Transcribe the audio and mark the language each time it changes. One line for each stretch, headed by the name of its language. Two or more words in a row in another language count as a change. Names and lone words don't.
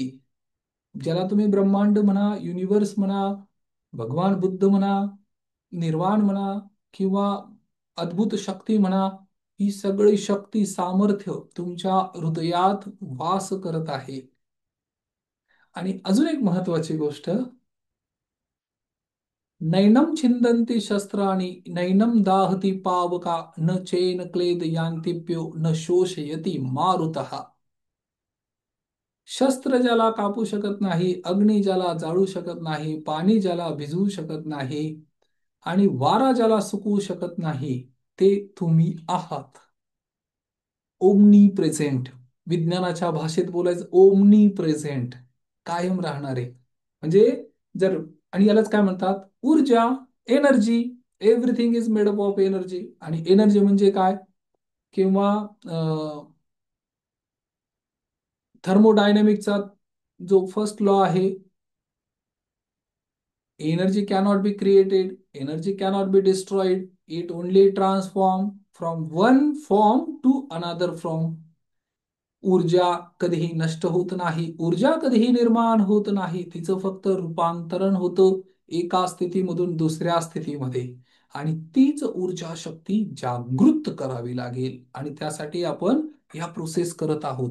Marathi: ज्याला तुम्ही ब्रह्मांड म्हणा, युनिव्हर्स म्हणा, भगवान बुद्ध म्हणा, निर्वाण म्हणा किंवा अद्भुत शक्ती म्हणा, ही सगळी शक्ती सामर्थ्य तुमच्या हृदयात वास करत आहे. आणि अजून एक महत्वाची गोष्ट,
Sanskrit: नैनम छिंदन्ति शस्त्राणि नैनम दाहति पावका न चेन क्लेद यांतिप्यो न शोषयति मारुतः.
Marathi: शस्त्र ज्याला कापू शकत नाही, अग्नी ज्याला जाळू शकत नाही, पाणी ज्याला भिजवू शकत नाही आणि वारा ज्याला सुकवू शकत नाही, ते तुम्ही आहात.
English: omni present. विज्ञानाच्या भाषेत बोलायचं omni present, कायम राहणारे. म्हणजे जर, आणि यालाच काय म्हणतात?
Marathi: ऊर्जा, एनर्जी.
English: everything is made up of energy.
Marathi: आणि एनर्जी म्हणजे काय? किंवा थर्मोडायनेमिकचा जो
English: first law आहे, energy cannot be created, energy cannot be destroyed, it only transform from one form to another form.
Marathi: ऊर्जा कधीही नष्ट होत नाही, ऊर्जा कधीही निर्माण होत नाही, तिचं फक्त रूपांतरण होतं एका स्थितीमधून दुसऱ्या स्थितीमध्ये. आणि तीच ऊर्जा शक्ती जागृत करावी लागेल आणि त्यासाठी आपण या प्रोसेस करत आहोत.